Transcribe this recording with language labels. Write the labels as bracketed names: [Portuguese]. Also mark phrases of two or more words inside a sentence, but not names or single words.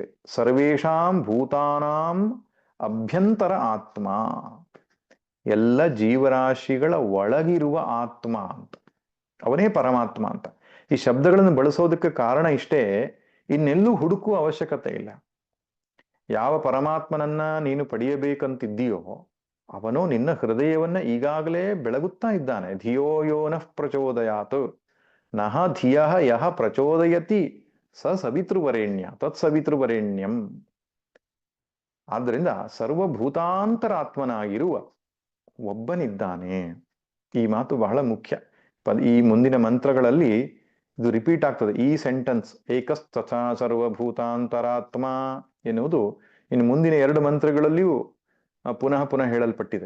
[Sanskrit] ಸರ್ವೇಷಾಂ ಭೂತಾನಾಂ ಅಭ್ಯಂತರ ಆತ್ಮ, [Kannada] ಎಲ್ಲ ಜೀವರಾಶಿಗಳ ಒಳಗಿರುವ ಆತ್ಮ ಅಂತ, ಅವನೇ ಪರಮಾತ್ಮ ಅಂತ. ಈ ಶಬ್ದಗಳನ್ನು ಬಳಸೋದಕ್ಕೆ ಕಾರಣ ಇಷ್ಟೇ, ಇನ್ನೆಲ್ಲೂ ಹುಡುಕುವ ಅವಶ್ಯಕತೆ ಇಲ್ಲ. ಯಾವ ಪರಮಾತ್ಮನನ್ನ ನೀನು ಪಡೆಯಬೇಕಂತಿದ್ದೀಯೋ ಅವನು ನಿನ್ನ ಹೃದಯವನ್ನ ಈಗಾಗಲೇ ಬೆಳಗುತ್ತಾ ಇದ್ದಾನೆ. [Sanskrit] ಧಿಯೋ ಯೋ ನಃ ಪ್ರಚೋದಯಾತ್ ನಹ ಧಿಯ ಯಹ ಪ್ರಚೋದಯತಿ ಸ ಸವಿತೃವರೇಣ್ಯ ತತ್ಸವಿತೃವರೇಣ್ಯಂ. [Kannada] ಆದ್ದರಿಂದ ಸರ್ವಭೂತಾಂತರಾತ್ಮನಾಗಿರುವ ಒಬ್ಬನಿದ್ದಾನೆ. ಈ ಮಾತು ಬಹಳ ಮುಖ್ಯ. ಈ ಮುಂದಿನ ಮಂತ್ರಗಳಲ್ಲಿ ಇದು ರಿಪೀಟ್ ಆಗ್ತದೆ, ಈ ಸೆಂಟೆನ್ಸ್ [Sanskrit] ಏಕಸ್ತಥಾ ಸರ್ವಭೂತಾಂತರಾತ್ಮ [Kannada] ಎನ್ನುವುದು ಇನ್ನು ಮುಂದಿನ 2 ಮಂತ್ರಗಳಲ್ಲಿಯೂ ಪುನಃ ಪುನಃ ಹೇಳಲ್ಪಟ್ಟಿದೆ.